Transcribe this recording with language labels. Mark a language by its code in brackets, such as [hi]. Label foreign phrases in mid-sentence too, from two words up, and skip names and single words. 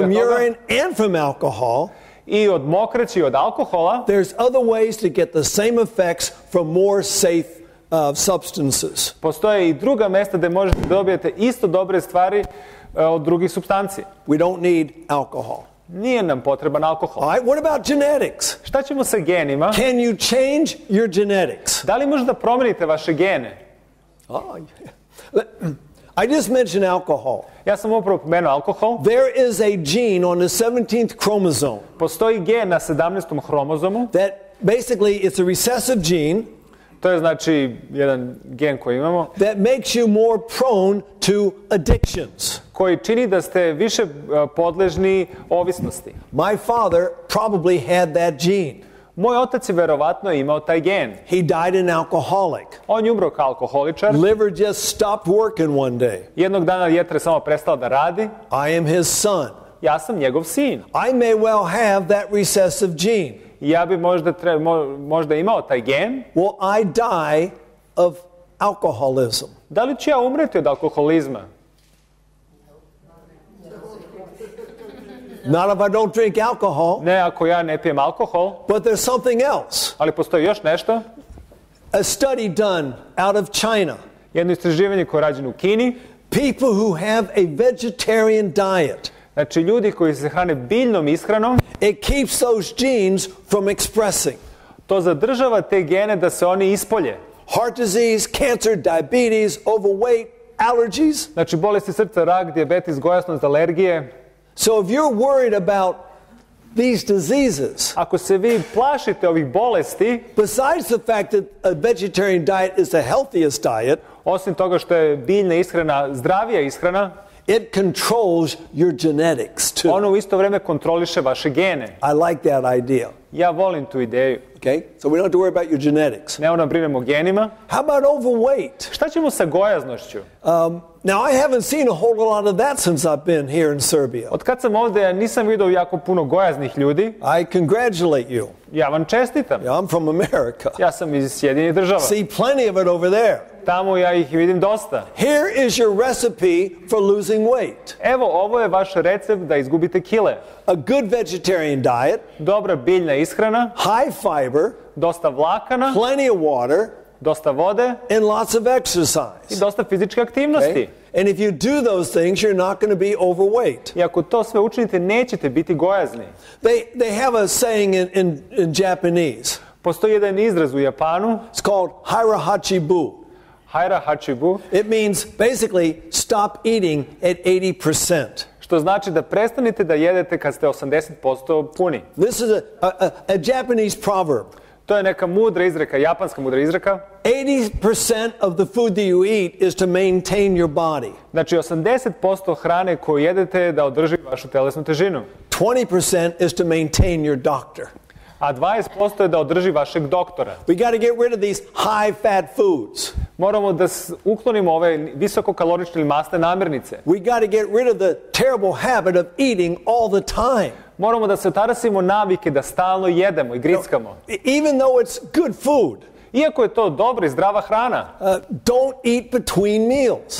[en] from [sr] toga, [en] urine and from alcohol, [sr] i od mokraći i od alkohola, [en] there's other ways to get the same effects from more safe substances. [sr] postoje i druga mesta gde možete da dobijete isto dobre stvari od drugih supstanci. [en] We don't need alcohol. [sr] Nije nam potreban alkohol. [en] All right, what about genetics? [sr] Šta ćemo sa genima? [en] Can you change your genetics? [sr] Da li možete da promenite vaše gene? [en] Oh, yeah. I just mentioned alcohol. [sr] Ja sam upravo pomenuo alkohol. [en] There is a gene on the 17th chromosome [sr] Postoji gen na 17. hromozomu. [en] that basically it's a recessive gene [sr] To je znači jedan gen koji imamo, [en] that makes you more prone to addictions. [sr] koji čini da ste više podležni ovisnosti. [en] My father probably had that gene. [sr] Moj otac je verovatno imao taj gen. [en] He died an alcoholic. [sr] On je umro kao alkoholičar. [en] Liver just stopped working one day. [sr] Jednog dana jetra samo prestala da radi. [en] I am his son. [sr] Ja sam njegov sin. [en] I may well have that recessive gene. [sr] Ja bi možda imao taj gen. [en] Will I die of alcoholism? [sr] Da li ću ja umreti od alkoholizma? [en] Not if I don't drink alcohol, [sr] Ne ako ja ne pijem alkohol, [en] but there's something else. [sr] ali postoji još nešto. [en] A study done out of China. [sr] Jedno istraživanje koje je rađeno u Kini. [en] People who have a vegetarian diet, [sr] Znači ljudi koji se hrane biljnom ishranom, [en] it keeps those genes from expressing. [sr] to zadržava te gene da se oni ispolje. [en] Heart disease, cancer, diabetes, overweight, allergies. [sr] Znači bolesti srca, rak, dijabetes, gojasnost, alergije. [en] So if you're worried about these diseases, [sr] Ako se vi plašite ovih bolesti, [en] besides the fact that a vegetarian diet is the healthiest diet, [sr] osim toga što je biljna ishrana zdravija ishrana, [en] it controls your genetics too. [sr] ono u isto vreme kontroliše vaše gene. [en] I like that idea. [sr] Ja volim tu ideju. [en] Okay? So we don't have to worry about your genetics. [sr] Ne ono brinemo o genima. [en] How about overweight? [sr] Šta ćemo sa gojaznošću? [en] Now, I haven't seen a whole lot of that since I've been here in Serbia. [sr] Od kad sam ovdje, ja nisam vidio jako puno gojaznih ljudi. [en] I congratulate you. [sr] Ja vam čestitam. [en] Yeah, I'm from America. [sr] Ja sam iz Sjedinjenih država. [en] See plenty of it over there. [sr] tamo, ja ih vidim dosta. [en] Here is your recipe for losing weight. [sr] Evo, ovo je vaš recept da izgubite kile. [en] A good vegetarian diet, [sr] Dobra biljna ishrana, [en] high fiber, [sr] dosta vlakana, [en] plenty of water, [sr] dosta vode [en] and lots of [sr] i [en] exercise. [sr] dosta fizičke aktivnosti. [en] Okay? And if you do those things, you're not going to be overweight. [sr] I ako to sve učinite, nećete biti gojazni. [en] They have a saying in Japanese. [sr] Postoji jedan izraz u Japanu, [en] It's called hairahachibu. [sr] haira hachibu, [en] It means basically stop eating at 80%. [sr] što znači da prestanete da jedete kad ste 80% puni. [en] This is a Japanese proverb. [sr] To je neka mudra izreka, japanska mudra izreka. [en] 80% of the food that you eat is to maintain your body. [sr] Znači 80% hrane koju jedete je da održi vašu telesnu težinu, [en] 20% is to maintain your doctor. [sr] a 20% je da održi vašeg doktora. [en] We got to get rid of these high fat foods. [sr] Moramo da uklonimo ove visokokalorične ili masne namirnice. [en] We got to get rid of the terrible habit of eating all the time. [sr] Moramo da se otarasimo navike da stalno jedemo i grickamo. [en] Even though it's good food, [sr] Iako je to dobra i zdrava hrana, [en] don't eat between meals.